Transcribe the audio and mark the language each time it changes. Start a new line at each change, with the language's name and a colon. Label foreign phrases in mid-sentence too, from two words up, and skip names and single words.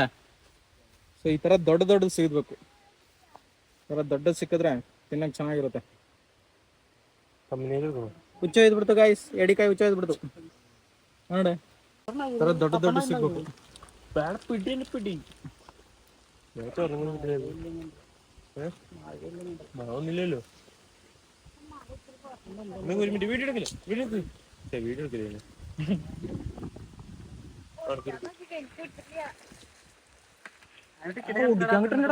Kannada: ಸೊ ಈ ತರ ದೊಡ್ಡದು ಸಿಗಬೇಕು. ಈ ತರ ದೊಡ್ಡ ಸಿಕ್ಕಿದ್ರೆ ತಿನ್ನಕ್ ಚೆನ್ನಾಗಿರುತ್ತೆ. ಹುಚ್ಚ ಇದ್ಬಿಡ್ತು ಗಾಯ್ಸ್, ಎಡಿಕಾಯಿ ಹುಚ್ಚ ಇದ್ಬಿಡ್ತು ನೋಡಿ. ತರ ದೊಡ್ಡ ಸಿಗ್ಬೇಕು.
Malayalam: പിടി ഒന്നില്ലല്ലോ. ഒരു മിനിറ്റ് വീഡിയോ എടുക്കില്ല. ഉടിക്കാൻ കിട്ടണ്ടോ?